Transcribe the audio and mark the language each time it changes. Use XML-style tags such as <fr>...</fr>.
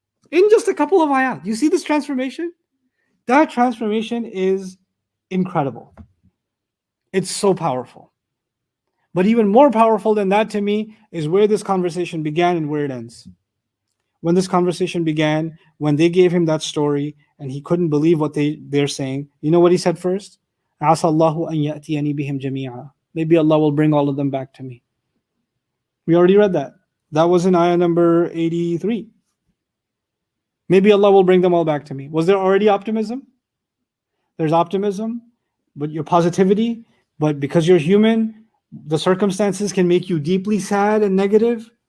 <en>In just a couple of ayat. You see this transformation? That transformation is incredible. It's so powerful. But even more powerful than that to me is where this conversation began and where it ends. When this conversation began, when they gave him that story and he couldn't believe what they're saying, you know what he said first?</en> <ar>عَسَى اللَّهُ أَن يَأْتِيَنِي بِهِمْ جَمِيعًا.</ar> <en>Maybe Allah will bring all of them back to me. We already read that. That was in ayah number 83. Maybe Allah will bring them all back to me. Was there already optimism? There's optimism, but your positivity, but because you're human, the circumstances can make you deeply sad and negative.</en>